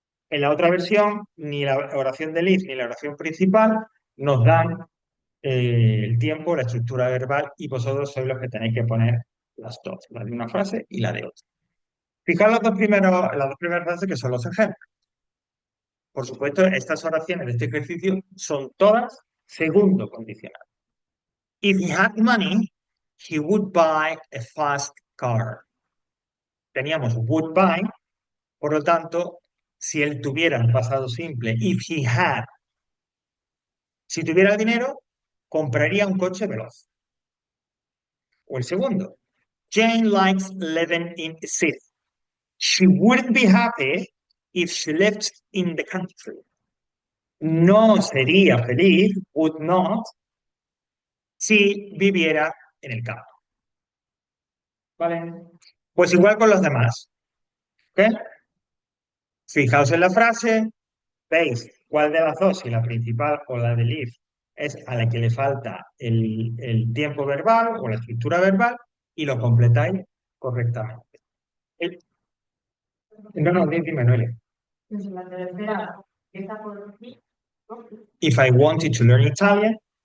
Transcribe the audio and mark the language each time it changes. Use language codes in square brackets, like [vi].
[es] En la otra versión, ni la oración del if ni la oración principal nos dan el tiempo, la estructura verbal, y vosotros sois los que tenéis que poner las dos, la de una frase y la de otra. Fijaos las dos primeras frases que son los ejemplos. Por supuesto, estas oraciones de este ejercicio son todas segundo condicional. [en] If he had money, he would buy a fast car. [es] Teníamos would buy, por lo tanto, si él tuviera el pasado simple, [en] if he had, [es] si tuviera el dinero, compraría un coche veloz. O el segundo, [en] Jane likes living in a city. She wouldn't be happy if she lived in the country. [es] No sería feliz, would not, si viviera en el campo. ¿Vale? Pues igual con los demás. ¿Ok? Fijaos en la frase, veis cuál de las dos, si la principal o la del if, es a la que le falta el tiempo verbal o la estructura verbal y lo completáis correctamente. El- no, no, dime, Noelia. Entonces, la tercera empieza por aquí, ¿no? [en] If I wanted to learn Italian.